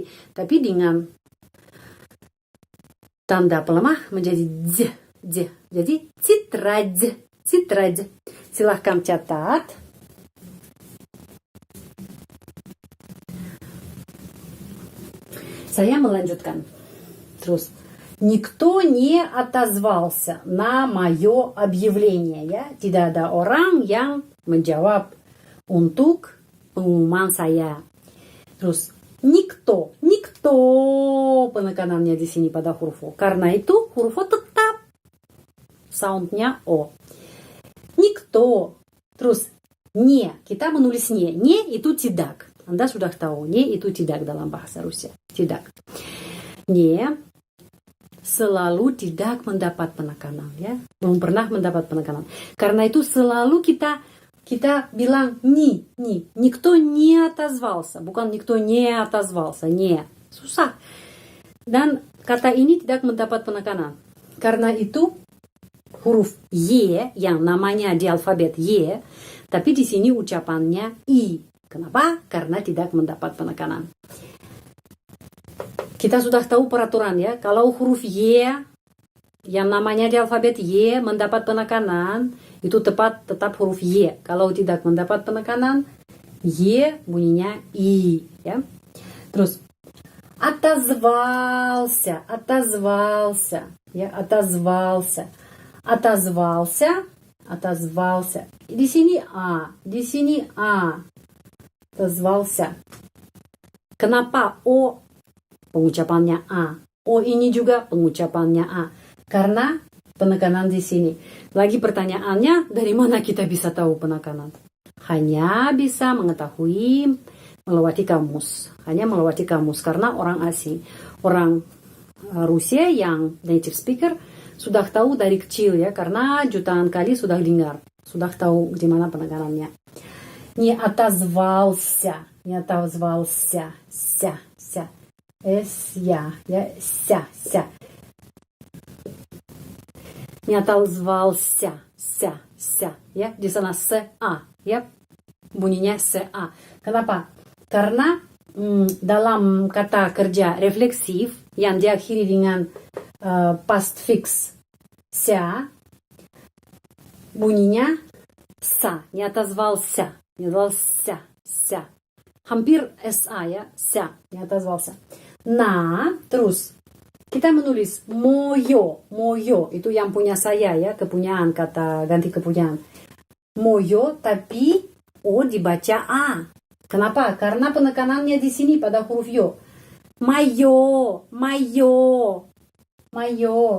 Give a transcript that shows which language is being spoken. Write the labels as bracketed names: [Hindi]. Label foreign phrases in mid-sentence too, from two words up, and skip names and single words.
[Indonesian] Tapi dengan tanda pelemah menjadi Z. Z. Jadi titradz. Titradz. Silahkan catat. Saya melanjutkan. Terus. [Russian] Никто не отозвался на мое объявление. [Indonesian] Ya. Tidak ada orang yang menjawab untuk pengumuman saya. Terus. [Russian] Никто. Никто. [Indonesian] Penekanannya di sini pada huruf O. Karena itu huruf O tetap soundnya O. [Russian] Никто. Terus не. [Indonesian] Kita menulis не. Не itu tidak. Anda sudah tahu. Не itu tidak dalam bahasa Rusia. Tidak. Не selalu tidak mendapat penekanan. Ya. Belum pernah mendapat penekanan. Karena itu selalu kita bilang ни. [Russian] Никто не отозвался. Bukan никто не отозвался. Не. [Indonesian] Susah. Dan kata ini tidak mendapat penekanan. Karena itu huruf Y yang namanya di alfabet Y, tapi di sini ucapannya I. Kenapa? Karena tidak mendapat penekanan. Kita sudah tahu peraturan ya. Kalau huruf Y yang namanya di alfabet Y mendapat penekanan, itu tetap huruf Y. Kalau tidak mendapat penekanan, Y bunyinya I. Ya. Terus, [Russian] отозвался, отозвался. Ya, отозвался. Отозвался, отозвался. [Indonesian] Di sini A, di sini A. Отозвался. Kenapa O pengucapannya A? O ini juga pengucapannya A. Karena penekanan di sini. Lagi pertanyaannya, dari mana kita bisa tahu penekanan? Hanya bisa mengetahui melewati kamus. Hanya melewati kamus karena orang asing. Orang Rusia yang [English] native speaker [Indonesian] sudah tahu dari kecil ya, karena jutaan kali sudah dengar, sudah tahu di mana penekanannya. [Russian] Не отозвался, не отозвался, ся, я, ся. Не отозвался, ся, [Indonesian] ya, di sana se a, ya, bunyinya se a. Kenapa? Karena dalam kata kerja refleksif yang diakhiri dengan [English] past fix [Indonesian] ся. Bunyinya sa, [Russian] не отозвался, не отозвался, [Indonesian] ся. Hampir sa ya, [Russian] ся, не отозвался. На, [Indonesian] terus kita menulis [Russian] моё, моё [Indonesian] itu yang punya saya ya, kepunyaan, kata ganti kepunyaan. Moyo, tapi o dibaca a. Kenapa? Karena penekanannya di sini pada huruf yo. [Russian] Моё, моё, моё.